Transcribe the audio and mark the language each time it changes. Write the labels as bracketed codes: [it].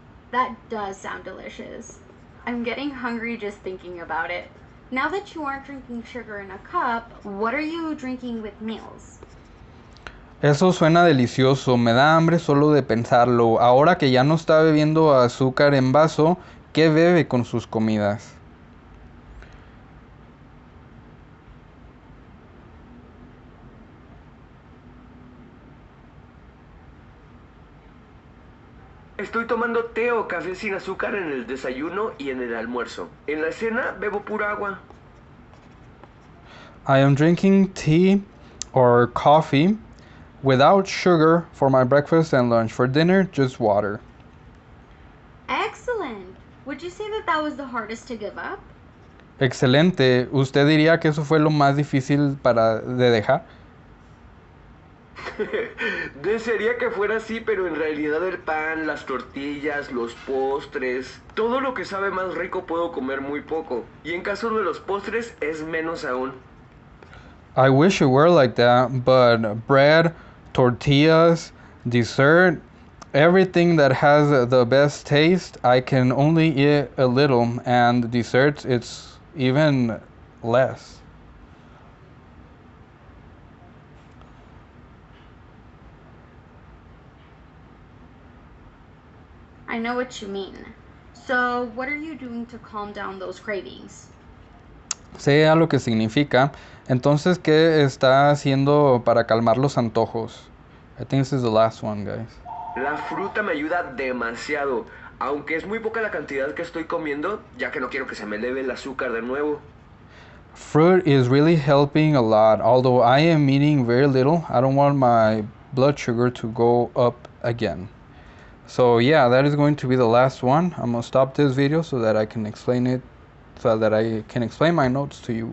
[en] That does sound delicious. I'm getting hungry just thinking about it. Now that you aren't drinking sugar in a cup, what are you drinking with meals? [es] Eso suena delicioso, me da hambre solo de pensarlo. Ahora que ya no está bebiendo azúcar en vaso, ¿qué bebe con sus comidas? Estoy tomando té o café sin azúcar en el desayuno y en el almuerzo. En la cena bebo pura agua. [en] I am drinking tea or coffee without sugar for my breakfast and lunch. For dinner, just water. Excellent! Would you say that that was the hardest to give up? [es] Excelente. ¿Usted diría que eso fue lo más difícil de dejar? Desearía que fuera así, pero en realidad el pan, las tortillas, los postres, todo lo que sabe más rico puedo comer muy poco. Y en caso de los postres es menos aún. [en] I wish it were like that, but bread, tortillas, dessert, everything that has the best taste, I can only eat a little, and desserts, it's even less. I know what you mean. So, what are you doing to calm down those cravings? [es] Sé a lo que significa. Entonces, ¿qué está haciendo para calmar los antojos? [en] I think this is the last one, guys. [es] La fruta me ayuda demasiado, aunque es muy poca la cantidad que estoy comiendo, ya que no quiero que se me eleve el azúcar de nuevo. [en] Fruit is really helping a lot. Although I am eating very little, I don't want my blood sugar to go up again. So yeah, that is going to be the last one. I'm gonna stop this video so that I can explain it, so that I can explain my notes to you.